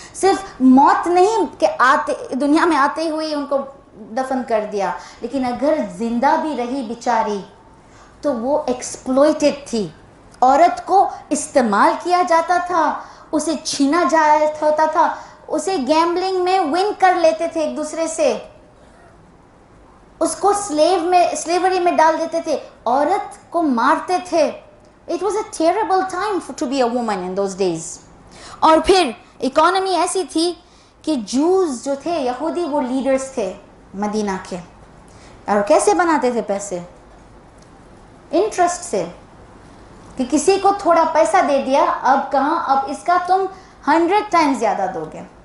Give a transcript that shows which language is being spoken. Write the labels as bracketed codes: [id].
[ur] صرف موت نہیں کہ دنیا میں آتے ہوئے ان کو دفن کر دیا, لیکن اگر زندہ بھی رہی بیچاری تو وہ ایکسپلوئٹڈ تھی. عورت کو استعمال کیا جاتا تھا, اسے چھینا ہوتا تھا, اسے گیمبلنگ میں ون کر لیتے تھے ایک دوسرے سے, اس کو سلیوری میں ڈال دیتے تھے, عورت کو مارتے تھے. [en] It was a terrible time to be a woman in those days. [ur] اور پھر اکانومی ایسی تھی کہ جوز جو تھے, یہودی, وہ لیڈرز تھے مدینہ کے, اور کیسے بناتے تھے پیسے؟ انٹرسٹ سے, کہ کسی کو تھوڑا پیسہ دے دیا, اب کہاں, اب اس کا تم 100 ٹائم زیادہ دو گے.